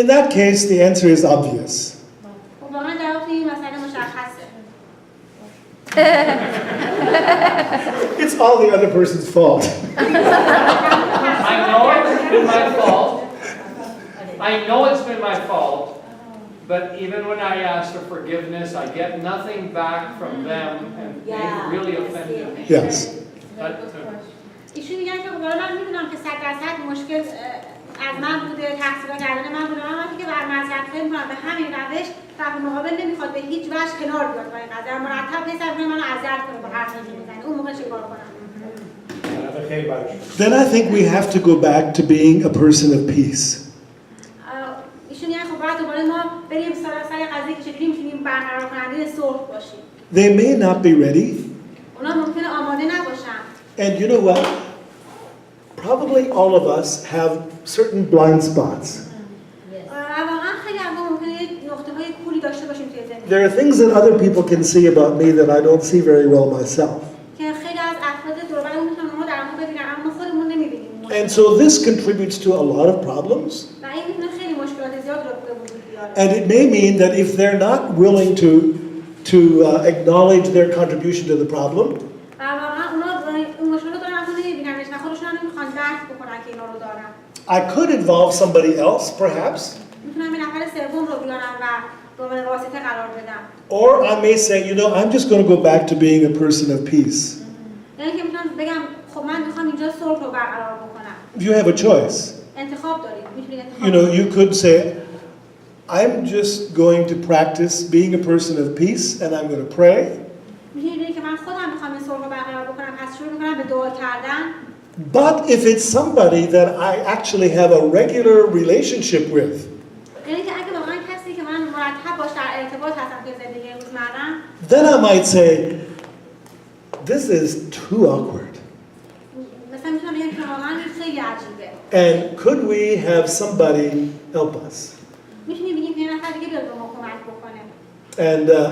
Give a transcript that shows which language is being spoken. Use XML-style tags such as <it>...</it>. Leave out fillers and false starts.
<en>in that case, the answer is obvious.</en> <fa>خب واقعا جواب این مسئله مشخصه.</fa> <en>It's all the other person's fault. I know it's been my fault. I know it's been my fault. But even when I ask for forgiveness, I get nothing back from them, and they really offended me. Yes.</en> <fa>ایشون میگن که والا من میدونم که 100% مشکل از من بوده، تقصیر کردن من بوده، من وقتی که بر معذرت‌خواهی می‌کنم به همین روش طرف مقابل نمیخواد به هیچ وجه کنار بیاد با این قضیه، مرتب پسر کنه منو اذیت کنه با حرفی که میزنه، اون موقع چیکار کنم؟</fa> <en>Then I think we have to go back to being a person of peace.</en> <fa>ایشون میگن خب باید دوباره ما بریم سر قضیه که چجوری میتونیم برقرار کننده صلح باشیم.</fa> <en>They may not be ready.</en> <fa>اونا ممکنه آماده نباشن.</fa> <en>And you know what? Probably all of us have certain blind spots.</en> <fa>واقعا خیلی از ما ممکنه نقطه‌های کوری داشته باشیم توی زندگی.</fa> <en>There are things that other people can see about me that I don't see very well myself.</en> <fa>که خیلی از افراد دور و برمون میتونن ما در ما ببینن اما خودمون نمی‌بینیم.</fa> <en>And so this contributes to a lot of problems.</en> <fa>و این میتونه خیلی مشکلات زیاد رو به وجود بیاره.</fa> <en>And it may mean that if they're not willing to acknowledge their contribution to the problem,</en> <fa>و واقعا اونا اون مشکلات رو اصلا نمی‌بیننش و خودشون هم نمی‌خوان درک بکنن که اینا رو دارن.</fa> <en>I could involve somebody else, perhaps.</en> <fa>میتونم یه نفر سوم رو بیارم و به عنوان واسطه قرار بدم.</fa> <en>Or I may say, you know, I'm just going to go back to being a person of peace.</en> <fa>یعنی که میتونم بگم خب من میخوام اینجا صلح رو برقرار بکنم.</fa> <en>You have a choice.</en> <fa>انتخاب دارید. میتونید انتخاب.</fa> <en>You know, you could say, I'm just going to practice being a person of peace and I'm going to pray.</en> <fa>میتونید بگید که من خودم میخوام این صلح رو برقرار بکنم، پس شروع میکنم به دعا کردن.</fa> <en>But if it's somebody that I actually have a regular relationship with,</en> <fa>یعنی که اگه واقعا کسی که من مرتب باش در ارتباط هستم توی زندگی روزمره‌ام،</fa> <en>then I might say, this is too awkward.</en> <fa>مثلا میتونم بگم که واقعا این خیلی عجیبه.</fa> <en>And could we have somebody help us?</en> <fa>میتونیم بگیم که یه نفر دیگه بیاد به ما کمک بکنه.</fa>